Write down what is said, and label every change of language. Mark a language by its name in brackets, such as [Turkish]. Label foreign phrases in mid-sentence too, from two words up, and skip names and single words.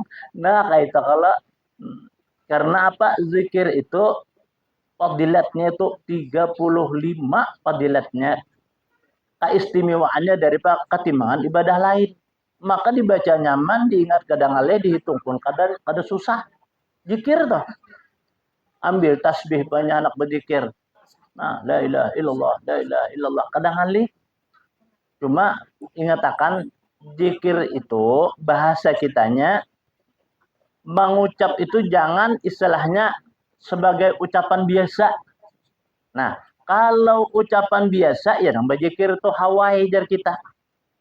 [Banjar] Nah kayak itu kalau karena apa zikir itu fadilatnya itu 35 fadilatnya keistimewaannya daripada ketimbangan ibadah lain. Maka dibaca nyaman, diingat kadang ale, dihitung pun kadang susah. Zikir toh. Ambil tasbih banyak anak berzikir. Nah, [Arabic] لا إله إلا الله، لا إله إلا الله. [Banjar] Kadang ale. Cuma ingatakan zikir itu bahasa kitanya mengucap itu jangan istilahnya sebagai ucapan biasa. Nah, kalau ucapan biasa ya nang berzikir itu hawai jar kita.